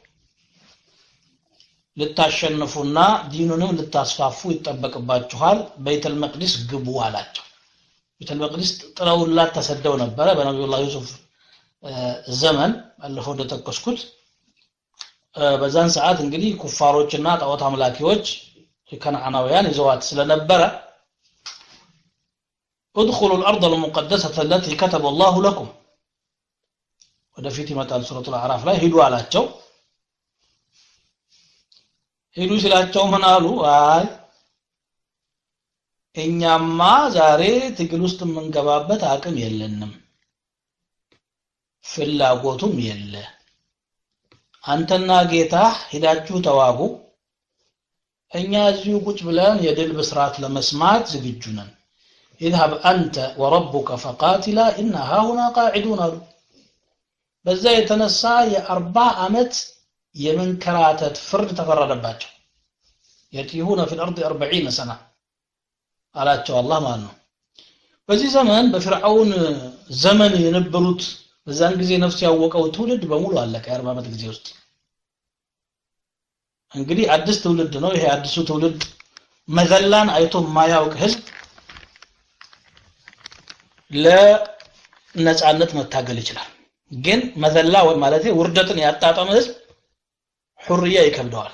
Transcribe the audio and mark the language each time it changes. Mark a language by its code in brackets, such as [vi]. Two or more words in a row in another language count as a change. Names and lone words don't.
[am] ልታሸንፉና ዲኑንም ልታስፋፉ ይጠበቅባችኋል በይተል መቅደስ ግቡ አላቸው በይተል መቅደስ ጥለውላት ተሰደው ነበር በነብዩላህ ዩሱፍ ዘመን ባለፈው እንደተከስኩት በዛን ሰዓት እንግዲህ ኩፋሮችና ጣዖት አምላኪዎች ከነዓናውያን ይዘዋት ስለነበረ [ar] ادخلوا الارض المقدسه التي كتب الله لكم [am] ወደፊት ይመጣል ሱረቱል አዕራፍ ላይ ሂዱ አላቸው ሂዱ ሲላቸው ምን አሉ አይ እኛማ ዛሬ ትግል ውስጥ የምንገባበት አቅም የለንም ፍላጎቱም የለ አንተና ጌታ ሄዳችሁ ተዋጉ እኛ እዚሁ ቁጭ ብለን የድል ብስራት ለመስማት ዝግጁ ነን [ar] اذهب انت وربك فقاتلا انها هنا قاعدون [am] በዛ የተነሳ የ40 አመት የመንከራተት ፍርድ ተፈረደባቸው [ar] يتيهون في الارض 40 سنه [am] አላቸው አላህ ማለት ነው በዚህ ዘመን በፍርዓውን ዘመን የነበሩት በዛን ጊዜ ነፍስ ያወቀው ትውልድ በሙሉ አለቀ 40 ዓመት ጊዜ ውስጥ እንግዲህ አዲስ ትውልድ ነው ይሄ አዲሱ ትውልድ መዘላን አይቶ ማያውቅ ህዝብ ለነጻነት መታገል ይችላል ግን መዘላ ማለት ውርደትን ያጣጣመ ህዝብ ሁርያ ይከብደዋል